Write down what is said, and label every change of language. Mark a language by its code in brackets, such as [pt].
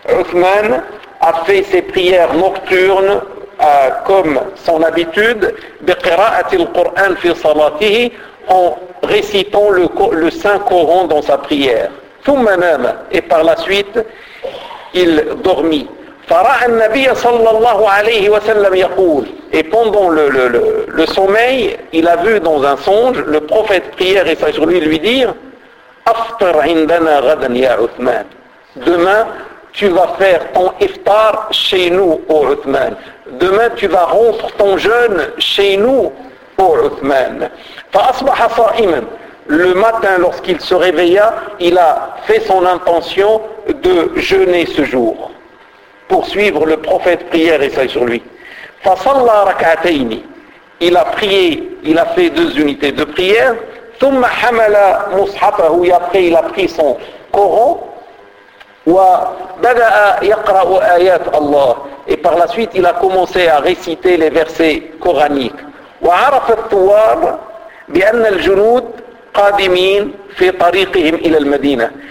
[fr] عثمان a fait ses prières nocturnes comme son habitude, [ar] بقراءة القرآن في صلاته, [fr] en récitant le Saint Coran dans sa prière. [ar] ثم نام. [fr] Et par la suite, il dormit. [ar] فرأى النبي صلى الله عليه وسلم يقول. [fr] Et pendant le sommeil, il a vu dans un songe le prophète, prière et sagesse sur lui dire, [ar] أفطر عندنا غدا يا عثمان. [fr] Demain, tu vas faire ton iftar chez nous, ô عثمان. Demain, tu vas rompre ton jeûne chez nous, ô عثمان. [ar] فأصبح صائما. [fr] Le matin, lorsqu'il se réveilla, il a fait son intention de jeûner ce jour, pour suivre le prophète, prière et sagesse sur lui. [ar] فصلى ركعتين. [fr] Il a prié, il a fait deux unités de prière. [ar] ثم حمل مصحفه. [fr] Et après, il a pris son Coran. [ar] وبدأ يقرأ آيات الله. [fr] Et par la suite, il a commencé à réciter les versets coraniques. [ar] وعرف الثوار بأن الجنود قادمين في طريقهم إلى المدينة.